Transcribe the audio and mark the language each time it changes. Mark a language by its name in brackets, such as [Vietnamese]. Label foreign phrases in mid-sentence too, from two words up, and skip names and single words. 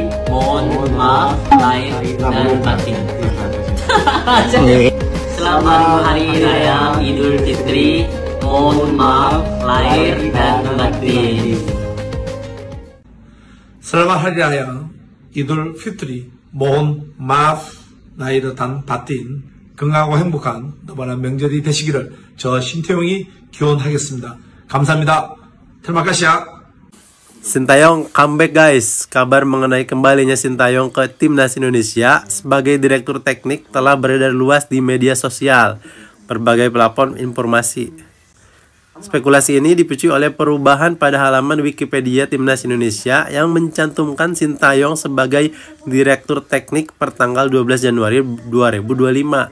[Indonesian] Mohon maaf lahir dan batin. Selamat Hari Raya Idul Fitri. Mohon maaf lahir dan batin. Selamat Hari Raya Idul Fitri. Mohon maaf lahir dan batin. [Korean] 건강하고 행복한 노멀한 명절이 되시기를 저 신태용이 기원하겠습니다. 감사합니다. [Indonesian] terima kasih. Sintayong [English] comeback guys. [Indonesian] Kabar mengenai kembalinya Sintayong ke timnas Indonesia sebagai direktur teknik telah beredar luas di media sosial, berbagai platform informasi. Spekulasi ini dipicu oleh perubahan pada halaman Wikipedia Timnas Indonesia yang mencantumkan Sintayong sebagai direktur teknik per tanggal 12 Januari 2025.